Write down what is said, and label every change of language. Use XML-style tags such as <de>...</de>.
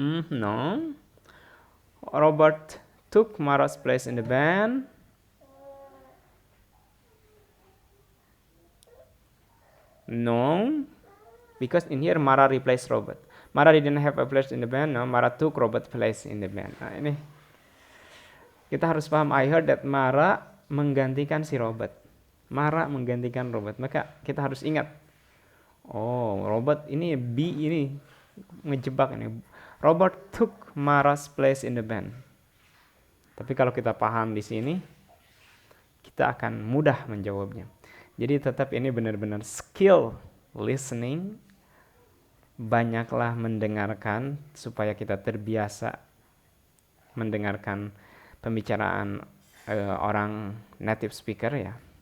<en>No. Robert took Mara's place in the band? No, because in here Mara replaced Robert. Mara didn't have a place in the band. No, Mara took Robert's place in the band.</en> <id>Nah, ini kita harus paham.</id> <en>I heard that</en> <id>Mara menggantikan si Robert. Mara menggantikan Robert. Maka kita harus ingat. Oh, Robert ini B ini ngejebak ini.</id> <en>Robert took Mara's place in the band.</en> <id>Tapi kalau kita paham di sini, kita akan mudah menjawabnya. Jadi tetap ini benar-benar skill listening. Banyaklah mendengarkan supaya kita terbiasa mendengarkan pembicaraan orang native speaker ya.</id>